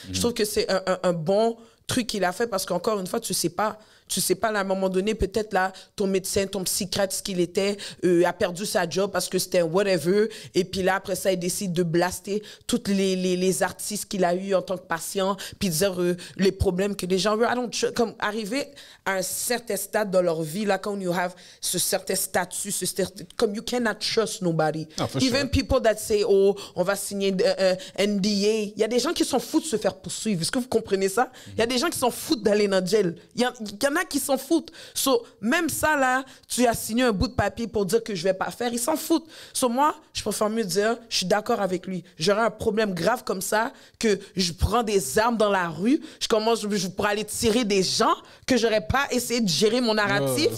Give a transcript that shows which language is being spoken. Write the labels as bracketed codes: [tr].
[fr] Je trouve que c'est un bon truc qu'il a fait parce qu'encore une fois, tu sais pas, là, à un moment donné, peut-être là, ton médecin, ton psychiatre, ce qu'il était, a perdu sa job parce que c'était un whatever. Et puis là, après ça, il décide de blaster tous les artistes qu'il a eu en tant que patient, puis dire les problèmes que les gens ont. Comme arriver à un certain stade dans leur vie, là, quand you have ce certain statut, comme [en] you cannot trust nobody. Oh, Even people that say, oh, [fr] on va signer [en] NDA. [fr] Il y a des gens qui s'en foutent de se faire poursuivre. Est-ce que vous comprenez ça? Il y a des gens qui s'en foutent d'aller dans le jail. Il y en a qui s'en foutent. So, même ça, là, tu as signé un bout de papier pour dire que je vais pas faire, ils s'en foutent. So, moi, je préfère mieux dire, je suis d'accord avec lui. J'aurais un problème grave comme ça, que je prends des armes dans la rue, je pourrais aller tirer des gens, que j'aurais pas essayé de gérer mon narratif.